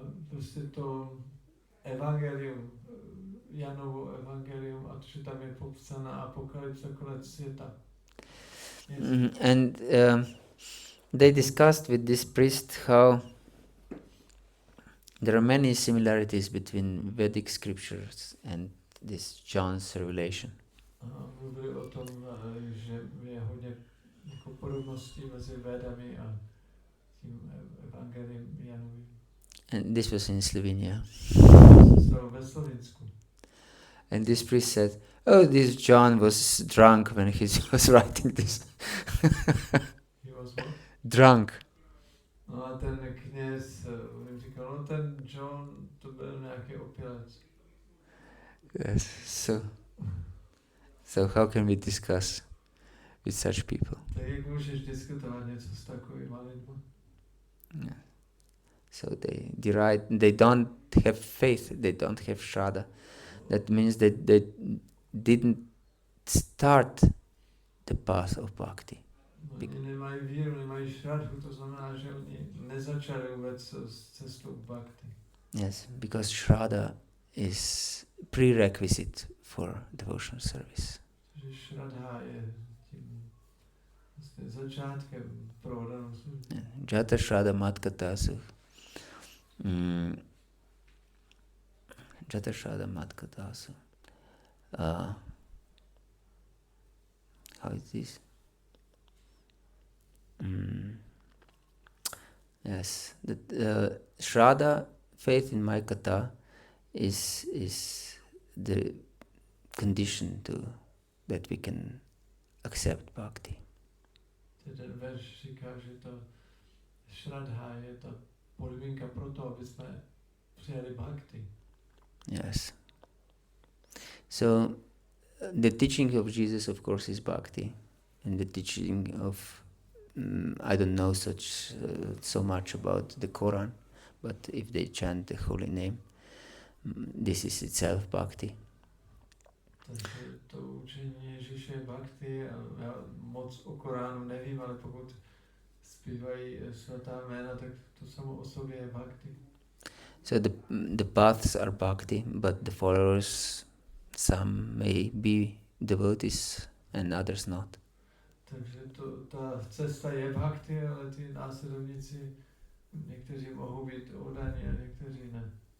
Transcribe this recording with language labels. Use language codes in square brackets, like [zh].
[cs] prostě to evangelium, Janovo evangelium, a že tam je popsána apokalypsa, konec světa. [en] Yes. And they discussed with this priest how there are many similarities between Vedic scriptures and this John's revelation. [cs] A mluvili o tom, že je hodně jako podobností mezi Védami a tím evangeliem Janovým. [en] And this was in Slovenia. [cs] To ve Slovinsku. [en] And this priest said, "Oh, this John was drunk when he was writing this." He was what? Drunk. [cs] No a ten kněz jim říkal, no ten John, to byl nějaký opilec. [en] Yes. So how can we discuss with such people? [cs] Tak jak můžeš diskutovat něco s takovýma lidmi? [en] Yeah. So they don't have faith, they don't have shraddha. That means that they didn't start the path of bhakti. [cs] Oni nemají víru, nemají šradhu, to znamená, že oni nezačali vůbec s cestou bhakti. [en] Yes, because Shraddha is prerequisite for devotional service. [cs] Že šradha je tím vlastně začátkem pro oddanou službu. [sa] Jata Shraddha Matkatasu. Jata Shraddha Matkatasu. [en] How is this? Yes, the Shraddha, faith in my kata, is the condition to that we can accept bhakti. [cs] Ten verš říká, že to šradha je ta podmínka pro to, aby jsme přijali bhakti. [en] Yes. So the teaching of Jesus, of course, is bhakti, and the teaching of I don't know so much about the Quran, but if they chant the holy name, this is itself bhakti. [cs] Takže to učení Ježíše je bhakti a já moc o Koránu nevím, ale pokud zpívají svatá jména, tak to samo o sobě je bhakti. [en] So the paths are bhakti, but the followers, some may be devotees and others not. [cs] Takže ta cesta je bhakti, ale ty následovníci, někteří mohou být oddaní a někteří ne.